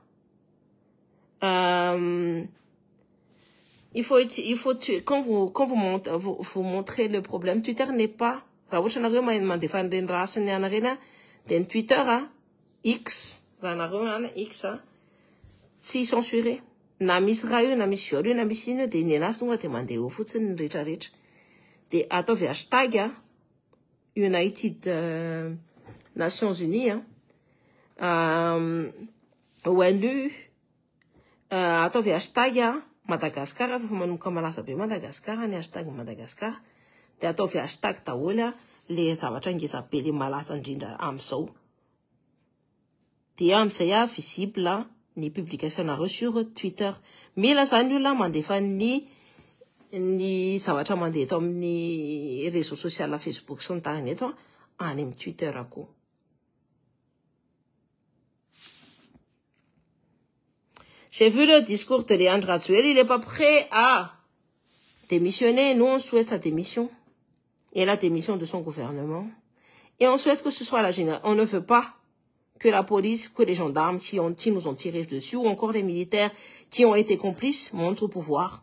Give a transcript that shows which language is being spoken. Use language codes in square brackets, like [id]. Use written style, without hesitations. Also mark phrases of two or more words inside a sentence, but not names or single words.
[fr] Il faut quand vous montrez le problème, Twitter n'est pas. Twitter, X, X, si censuré. [mg] Na misy raha io, na misy viol io, na misy ino de ny anazy tonga de mandeha eo fotsiny ny rehetrarehetra. De ataovy hashtag [en] United Nations [mg] Unies ONU ataovy hashtag Madagascar fa manomboka malaza be Madagascar ny hashtag Madagascar dia ataovy hashtag daholo le zavatra ngezabe le malaza indrindra amin'izao dia amin'izay visible ny publication-nareo [fr] sur Twitter. [mg] Mila zany olona mandefa ny zavatra mandeha eto amin'ny [fr] réseau social [mg] Facebook sy ny tariny eto any amin'ny Twitter koa. [fr] J'ai vu le discours de Léandre Razuel, il n'est pas prêt à démissionner. Nous, on souhaite sa démission et la démission de son gouvernement. Et on souhaite que ce soit la génération. On ne veut pas que la police, que les gendarmes qui nous ont tiré dessus, ou encore les militaires qui ont été complices, montent au pouvoir.